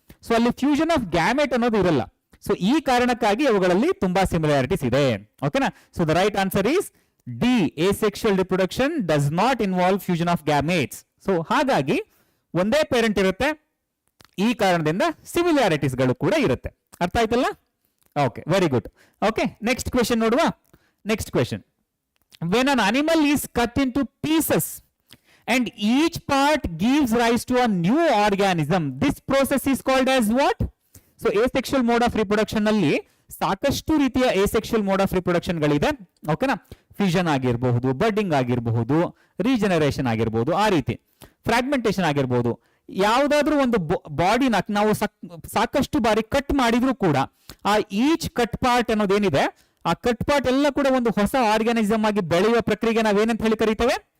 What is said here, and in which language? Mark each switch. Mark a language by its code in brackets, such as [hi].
[kn] So ಅಲ್ಲಿ fusion of gamete ಅನ್ನೋದು ಇರಲ್ಲ. ಸೊ ಈ ಕಾರಣಕ್ಕಾಗಿ ಅವುಗಳಲ್ಲಿ ತುಂಬಾ ಸಿಮಿಲಾರಿಟೀಸ್ ಇದೆ. ಓಕೆನಾ? So the right answer is D. [en] asexual reproduction does not involve fusion of gametes. [kn] So ಹಾಗಾಗಿ ಒಂದೇ ಪೇರೆಂಟ್ ಇರುತ್ತೆ, ಈ ಕಾರಣದಿಂದ ಸಿಮಿಲಾರಿಟೀಸ್ ಗಳು ಕೂಡ ಇರುತ್ತೆ. ಅರ್ಥ ಆಯ್ತಲ್ಲ? Okay, very good. Okay, next question ನೋಡುವ. Next question, [en] when an animal is cut into pieces and each part gives rise to a new organism, this process is called as what? [kn] So asexual mode of reproduction ನಲ್ಲಿ ಸಾಕಷ್ಟು ರೀತಿಯ asexual mode of reproduction ಗಳಿದೆ. ಓಕೆನಾ? Fusion ಆಗಿರಬಹುದು, budding ಆಗಿರಬಹುದು, regeneration ಆಗಿರಬಹುದು, ಆ ರೀತಿ ಫ್ರಾಗ್ಮೆಂಟೇಶನ್ ಆಗಿರಬಹುದು. ಯಾವುದಾದ್ರೂ ಒಂದು ಬಾಡಿನ ನಾವು ಸಾಕಷ್ಟು ಬಾರಿ ಕಟ್ ಮಾಡಿದ್ರು ಕೂಡ ಆ ಈಚ್ ಕಟ್ ಪಾರ್ಟ್ ಅನ್ನೋದೇನಿದೆ, ಆ ಕಟ್ ಪಾರ್ಟ್ ಎಲ್ಲ ಕೂಡ ಒಂದು ಹೊಸ ಆರ್ಗಾನಿಸಮ್ ಆಗಿ ಬೆಳೆಯುವ ಪ್ರಕ್ರಿಯೆಗೆ ನಾವೇನಂತ ಹೇಳಿ ಕರೀತೇವೆ?